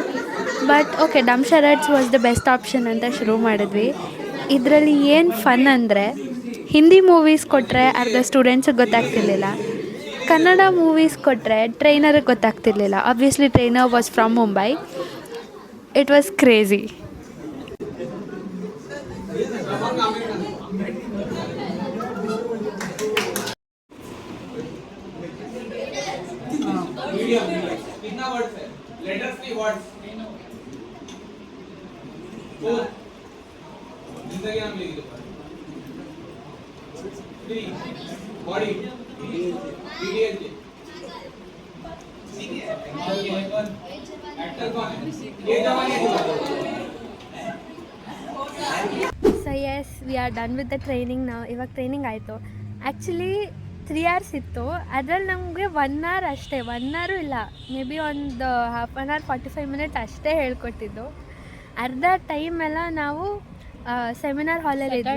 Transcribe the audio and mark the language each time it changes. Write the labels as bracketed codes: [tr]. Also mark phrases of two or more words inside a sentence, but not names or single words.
[en] But okay, dumb charades was the best option [kn] ಅಂತ ಶುರು ಮಾಡಿದ್ವಿ. ಇದರಲ್ಲಿ ಏನು ಫನ್ ಅಂದರೆ, [en] Hindi movies [kn] ಕೊಟ್ಟರೆ ಅರ್ಧ ಸ್ಟೂಡೆಂಟ್ಸಿಗೆ ಗೊತ್ತಾಗ್ತಿರ್ಲಿಲ್ಲ, [en] Kannada movies [kn] ಕೊಟ್ಟರೆ ಟ್ರೈನರಿಗೆ ಗೊತ್ತಾಗ್ತಿರ್ಲಿಲ್ಲ. [en] Obviously trainer was from Mumbai. It was crazy. [hi] कितना वर्ड्स है? लेटर्स की वर्ड्स। तो जिंदगी नाम लिख दो। 3 बॉडी DDLJ। ठीक है। एक्टर कौन है? ये जवान है। [en] So yes, we are done with the training. [kn] ನಾವು ಇವಾಗ ಟ್ರೈನಿಂಗ್ ಆಯಿತು. ಆ್ಯಕ್ಚುಲಿ 3 hours ಇತ್ತು, ಅದರಲ್ಲಿ ನಮಗೆ 1 hour ಅಷ್ಟೇ, 1 hour ಇಲ್ಲ, [en] may be [kn] ಒಂದು [en] ½ an hour 45 minutes [kn] ಅಷ್ಟೇ ಹೇಳ್ಕೊಟ್ಟಿದ್ದು. ಅರ್ಧ ಟೈಮೆಲ್ಲ ನಾವು ಸೆಮಿನಾರ್ ಹಾಲಲ್ಲಿ ಇದ್ವಿ.